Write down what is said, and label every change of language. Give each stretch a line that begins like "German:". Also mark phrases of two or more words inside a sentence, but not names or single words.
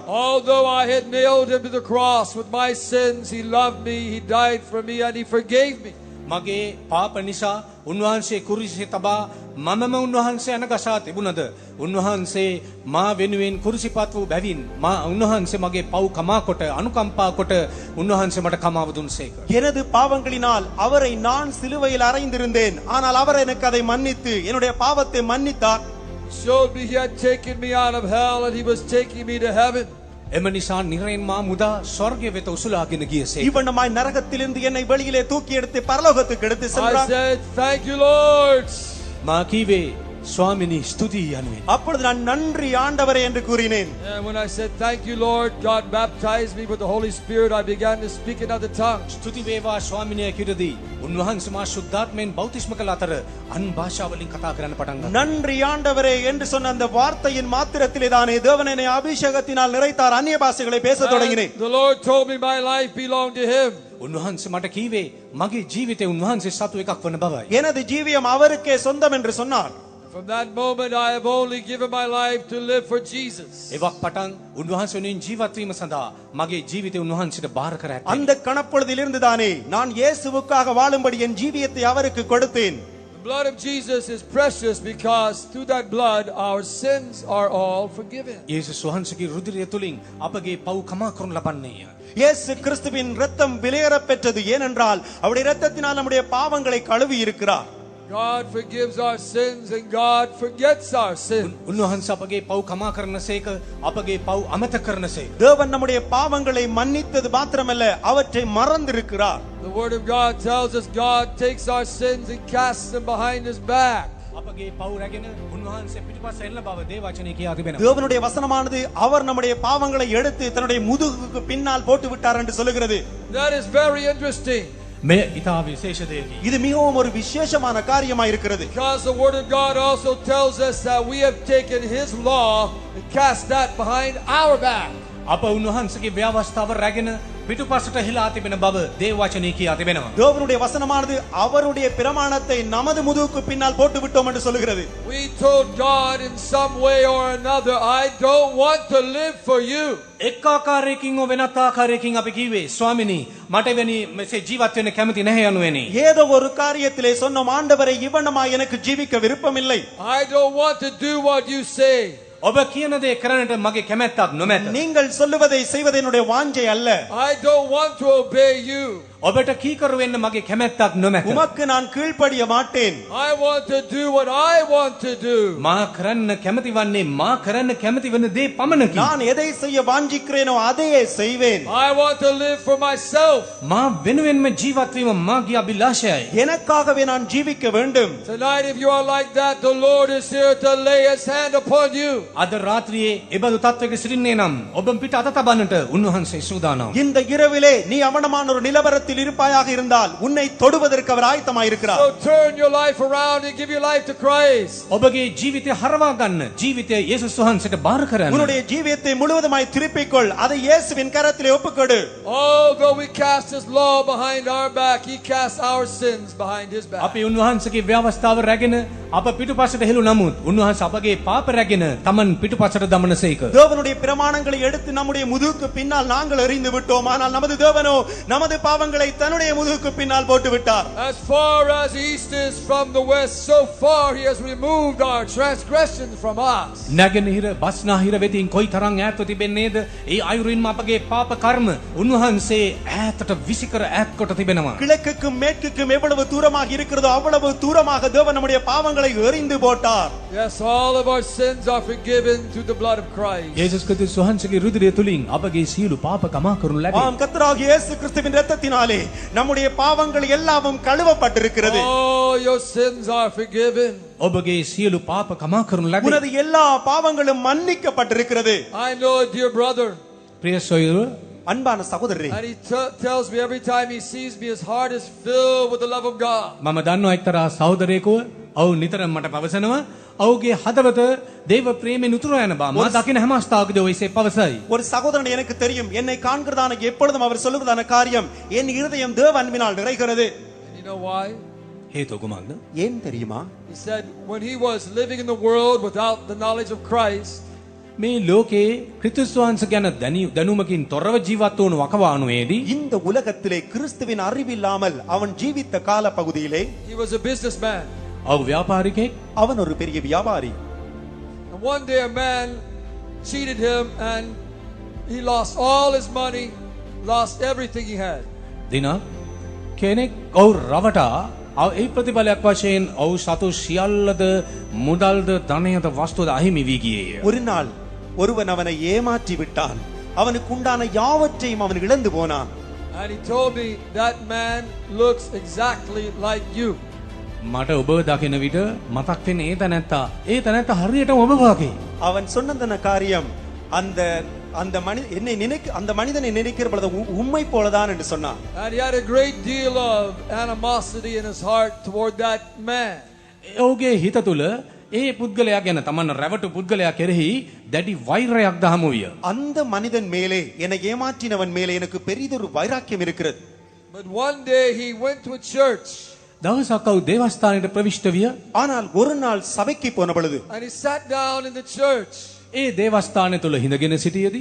English: Although I had nailed him to the cross with my sins, he loved me, he died for me, and he forgave me.
Sinhala: මගේ පාප නිසා උන්වහන්සේ කුරුසියේ තබා මමම උන්වහන්සේ අනගසා තිබුණද උන්වහන්සේ මා වෙනුවෙන් කුරුසිපත් වූ බැවින් මා උන්වහන්සේ මගේ පව් කමා කොට අනුකම්පා කොට උන්වහන්සේ මට කමාව දුන්සේක.
Tamil: எனது பாவங்களினால் அவரை நான் சிலுவையில் அறைந்திருந்தேன், ஆனால் அவர் எனக்கு அதை மன்னித்து என்னுடைய பாவத்தை மன்னித்தார்.
English: Showed me he had taken me out of hell and he was taking me to heaven.
Sinhala: එම නිසා නිරයෙන් මා මුදා ස්වර්ගය වෙත උසුලාගෙන ගියසේ.
Tamil: இவ்வண்ணமாய் நரகத்திலிருந்து என்னை வெளியிலே தூக்கி எடுத்து பரலோகத்துக்கு எடுத்து
English: I
Tamil: சென்றார்.
English: said, thank you, Lord.
Sinhala: මා කීවේ ස්වාමිනී ස්තුතියි යනුවෙන්.
Tamil: அப்பொழுது நான் நன்றி ஆண்டவரே என்று கூறினேன்.
English: And when I said, thank you, Lord, God baptized me with the Holy Spirit, I began to speak in other tongues.
Sinhala: ස්තුති වේවා ස්වාමිනිය කිරදී උන්වහන්සේ මා ශුද්ධාත්මයෙන් බෞතිස්ම කළ අතර අන් භාෂාවලින් කතා කරන්න පටන් ගත්තා.
Tamil: நன்றி ஆண்டவரே என்று சொன்ன அந்த வார்த்தையின் மாத்திரத்திலே தானே தேவன் என்னை அபிஷேகத்தினால் நிறைத்தார். அந்நிய பாஷைகளை பேசத் தொடங்கினேன்.
English: And the Lord told me my life belonged to him.
Sinhala: උන්වහන්සේ මට කීවේ මගේ ජීවිතේ උන්වහන්සේ සතු එකක් වන බවයි.
Tamil: எனது ஜீவியம் அவருக்கே சொந்தம் என்று சொன்னார்.
English: From that moment, I have only given my life to live for Jesus.
Sinhala: එවක් පටන් උන්වහන්සේ වෙනුවෙන් ජීවත් වීම සඳහා මගේ ජීවිතය උන්වහන්සේට බාර කර ඇත්තේ.
Tamil: அந்த கணப்பொழுதிலிருந்து தானே நான் இயேசுவுக்காக வாழும்படி என் ஜீவியத்தை அவருக்கு கொடுத்தேன்.
English: The blood of Jesus is precious because through that blood our sins are all forgiven.
Sinhala: යේසුස් වහන්සේගේ රුධිරය තුලින් අපගේ පව් කමා කරනු ලබන්නේය.
Tamil: இயேசு கிறிஸ்துவின் இரத்தம் விலையேற பெற்றது. ஏனென்றால் அவருடைய இரத்தத்தினால் நம்முடைய பாவங்களை கழுவி இருக்கிறார்.
English: God forgives our sins and God forgets our sins.
Sinhala: උන්වහන්සේ අපගේ පව් කමා කරනසේක අපගේ පව් අමතක කරනසේක.
Tamil: தேவன் நம்முடைய பாவங்களை மன்னித்தது மாத்திரமல்ல, அவற்றை மறந்திருக்கிறார்.
English: The word of God tells us God takes our sins and casts them behind his back.
Sinhala: අපගේ පව් රැගෙන උන්වහන්සේ පිටුපස්ස එල්ල බව දේවචනයේ කියා තිබෙනවා.
Tamil: தேவனுடைய வசனமானது அவர் நம்முடைய பாவங்களை எடுத்து தன்னுடைய முதுகுக்கு பின்னால் போட்டு விட்டார் என்று சொல்லுகிறது.
English: That is very interesting.
Sinhala: මේ ඊට විශේෂ දෙයකි.
Tamil: இது மிகவும் ஒரு விசேஷமான காரியமாக இருக்கிறது.
English: Because the word of God also tells us that we have taken his law and cast that behind our back.
Sinhala: අප උන්වහන්සේගේ ව්‍යවස්ථාව රැගෙන පිටුපසට හිලා තිබෙන බව දේවචනයේ කියා තිබෙනවා.
Tamil: தேவனுடைய வசனமானது அவருடைய பிரமாணத்தை நமது முதுகுக்கு பின்னால் போட்டு விட்டோம் என்று சொல்லுகிறது.
English: We told God in some way or another, I don't want to live for you.
Sinhala: එක් ආකාරයකින් හෝ වෙනත් ආකාරයකින් අපි කිව්වේ ස්වාමිනී මට වෙනි මෙසේ ජීවත් වෙන්න කැමති නැහැ යනුවෙනි.
Tamil: ஏதோ ஒரு காரியத்திலே சொன்னோம், ஆண்டவரை இவ்வண்ணமாய் எனக்கு ஜீவிக்க விருப்பமில்லை.
English: I don't want to do what you say.
Sinhala: ඔබ කියන දේ කරන්නට මගේ කැමැත්තක් නොමැත.
Tamil: நீங்கள் சொல்லுவதை செய்வது என்னுடைய வாஞ்சை அல்ல.
English: I don't want to obey you.
Sinhala: ඔබට කීකරු වෙන්න මගේ කැමැත්තක් නොමැත.
Tamil: உமக்கு நான் கீழ்ப்படிய மாட்டேன்.
English: I want to do what I want to do.
Sinhala: මා කරන්න කැමති වන්නේ මා කරන්න කැමති වෙන දේ පමණකි.
Tamil: நான் எதை செய்ய வாஞ்சிக்கிறேனோ அதையே செய்வேன்.
English: I want to live for myself.
Sinhala: මා වෙනුවෙන්ම ජීවත් වීම මාගේ අභිලාෂයයි.
Tamil: எனக்காகவே நான் ஜீவிக்க வேண்டும்.
English: Tonight, if you are like that, the Lord is here to lay his hand upon you.
Sinhala: අද රාත්‍රියේ එබඳු තත්වයක සිටින්නේ නම් ඔබ පිට අත තබන්නට උන්වහන්සේ සූදානම්.
Tamil: இந்த இரவிலே நீ அவனமான ஒரு நிலவரத்தில் இருப்பாயாக இருந்தால் உன்னை தொடுவதற்கு அவர் ஆயத்தமாய் இருக்கிறார்.
English: So turn your life around and give your life to Christ.
Sinhala: ඔබගේ ජීවිතය හරවා ගන්න. ජීවිතය යේසුස් වහන්සේට බාර කරන්න.
Tamil: உன்னுடைய ஜீவியத்தை முழுவதுமாய் திருப்பிக்கொள். அதை இயேசுவின் கரத்திலே ஒப்புக்கொடு.
English: Although we cast his law behind our back, he casts our sins behind his back.
Sinhala: අපි උන්වහන්සේගේ ව්‍යවස්ථාව රැගෙන අප පිටුපසට හෙළු නමුත් උන්වහන්සේ අපගේ පාප රැගෙන තමන් පිටුපසට දමනසේක.
Tamil: தேவனுடைய பிரமாணங்களை எடுத்து நம்முடைய முதுகுக்கு பின்னால் நாங்கள் எறிந்து விட்டோம். ஆனால் நமது தேவனோ நமது பாவங்களை தன்னுடைய முதுகுக்கு பின்னால் போட்டு விட்டார்.
English: As far as east is from the west, so far he has removed our transgressions from us.
Sinhala: නැගෙනහිර බස්නාහිර වෙතින් කොයි තරම් ඈත්ව තිබෙන්නේද? ඒ අයුරින්ම අපගේ පාප කර්ම උන්වහන්සේ ඈතට විසිකර ඈත් කොට තිබෙනවා.
Tamil: கிழக்குக்கும் மேற்குக்கும் எவ்வளவு தூரமாக இருக்கிறதோ அவ்வளவு தூரமாக தேவன் நம்முடைய பாவங்களை எறிந்து போட்டார்.
English: Yes, all of our sins are forgiven through the blood of Christ.
Sinhala: යේසුස් ක්‍රිස්තුස් වහන්සේගේ රුධිරය තුලින් අපගේ සියලු පාප කමා කරනු ලැබේ.
Tamil: ஆம், கர்த்தராகிய இயேசு கிறிஸ்துவின் இரத்தத்தினாலே நம்முடைய பாவங்கள் எல்லாவும் கழுவப்பட்டிருக்கிறது.
English: All your sins are forgiven.
Sinhala: ඔබගේ සියලු පාප කමා කරනු ලැබේ.
Tamil: உனது எல்லா பாவங்களும் மன்னிக்கப்பட்டிருக்கிறது.
English: I know a dear brother,
Sinhala: ප්‍රිය සොයුරු
Tamil: அன்பான சகோதரரே,
English: and he tells me every time he sees me, his heart is filled with the love of God.
Sinhala: මම දන්නවා එක්තරා සහෝදරයෙකුව ඔව් නිතරම මට පවසනවා ඔහුගේ හදවත දේව ප්‍රේමයෙන් උතුර යන බව මා දකින හැම අවස්ථාවකදී ඔය එසේ පවසයි.
Tamil: ஒரு சகோதரன் எனக்கு தெரியும். என்னை காண்கிறதான எப்பொழுதும் அவர் சொல்லுவதான காரியம், என் இருதயம் தேவ அன்பினால் நிறைகிறது.
English: And you know why?
Sinhala: හේතුව කුමක්ද?
Tamil: ஏன் தெரியுமா?
English: He said when he was living in the world without the knowledge of Christ,
Sinhala: මේ ලෝකේ ක්‍රිස්තුස් වහන්සේ ගැන දැනුමකින් තොරව ජීවත් වුණු වකවානුවේදී
Tamil: இந்த உலகத்திலே கிறிஸ்துவின் அறிவில்லாமல் அவன் ஜீவித்த கால பகுதியிலே
English: he was a businessman.
Sinhala: ඔහු ව්‍යාපාරිකයෙක්.
Tamil: அவன் ஒரு பெரிய வியாபாரி.
English: And one day a man cheated him and he lost all his money, lost everything he had.
Sinhala: දිනක් කෙනෙක් ඔහු රවටා ඒ ප්‍රතිඵලයක් වශයෙන් ඔහු සතු සියල්ලද මුදල්ද ධනයද වස්තුද අහිමි වී ගියේය.
Tamil: ஒரு நாள் ஒருவன் அவனை ஏமாற்றி விட்டான். அவனுக்கு உண்டான யாவற்றையும் அவன் இழந்து போனான்.
English: And he told me that man looks exactly like you.
Sinhala: මට ඔබ දකින විට මතක් වෙන ඒ තැනැත්තා හරියටම ඔබ වගේ.
Tamil: அவன் சொன்னதன காரியம் அந்த அந்த மனிதனை நினைக்கிற பொழுது உம்மை போலதான் என்று சொன்னான்.
English: And he had a great deal of animosity in his heart toward that man.
Sinhala: ඔහුගේ හිත තුළ ඒ පුද්ගලයා ගැන තමන් රැවටු පුද්ගලයා කෙරෙහි දැඩි වෛරයක් දහමු විය.
Tamil: அந்த மனிதன் மேலே, என்னை ஏமாற்றினவன் மேலே எனக்கு பெரிதொரு வைராக்கியம் இருக்கிறது.
English: But one day he went to a church.
Sinhala: දවසක් ඔහු දේවස්ථානයට ප්‍රවිෂ්ට විය.
Tamil: ஆனால் ஒரு நாள் சபைக்கு போன பொழுது
English: and he sat down in the church.
Sinhala: ඒ දේවස්ථානය තුල හිඳගෙන සිටියේදී